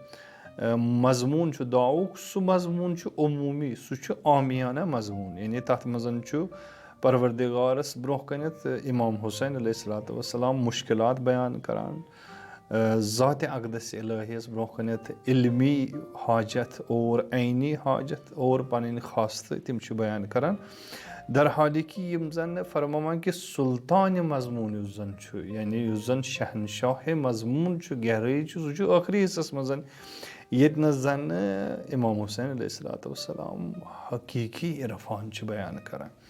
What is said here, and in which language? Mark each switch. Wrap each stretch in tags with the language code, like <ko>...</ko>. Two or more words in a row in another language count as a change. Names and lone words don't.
<ks>مضموٗن چھُ دُعاوُک سُہ مضموٗن چھُ عموٗمی سُہ چھُ عامیانہ مضموٗن یعنی تَتھ منٛز چھُ پروردِگارَس برونٛہہ کَنٮ۪تھ اِمام حُسین</ks> <ar>علیہ الصلوۃ والسلام</ar> <ks>مُشکلات بیان کَران ذاتِ اقدس الٰہیَس برونٛہہ کَنٮ۪تھ علمی حاجت اور عینی حاجت اور پَنٕنۍ خاصتہٕ تِم چھِ بیان کَران درحالہِ کہِ یِم زَن فرماوان کہِ سُلطانہِ مضموٗن یُس زَن چھُ یعنی یُس زَن شہنشاہِ مضموٗن چھُ گہرٲیی چھُ سُہ چھُ ٲخری حِصَس منٛز ییٚتہِ نَس زَن اِمام حُسین</ks> <ar>علیہ الصلوۃ والسلام</ar> <ks>حقیٖقی عرفان چھِ بیان کَران</ks>